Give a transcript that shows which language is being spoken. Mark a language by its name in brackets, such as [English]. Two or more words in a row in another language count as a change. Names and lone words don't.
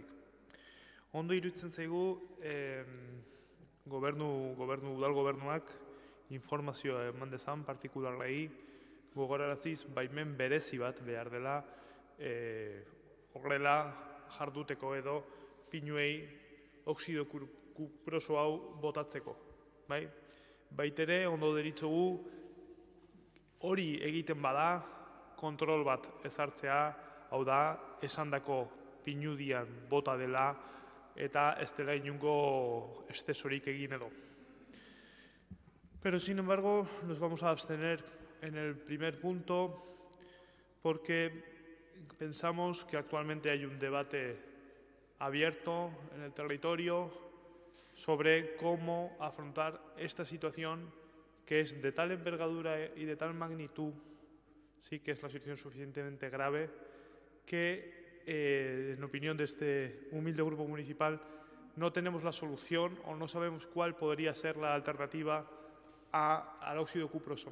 [Basque] Ondo iruditzen zaigu, udal gobernuak informazioa eman dezan partikularrei gogoraraziz baimen berezi bat behar dela horrela jarduteko edo pinuei oxido kuproso hau botatzeko. Baitere, ondo deritzogu hori egiten bada, kontrol bat ezartzea, hau da, esandako pinudian bota dela eta ez dela inungo estesorik egin edo. [Spanish] Pero, sin embargo, nos vamos a abstener en el primer punto porque pensamos que actualmente hay un debate abierto en el territorio sobre cómo afrontar esta situación que es de tal envergadura y de tal magnitud, sí que es la situación suficientemente grave, que, en opinión de este humilde grupo municipal, no tenemos la solución o no sabemos cuál podría ser la alternativa al óxido cuproso.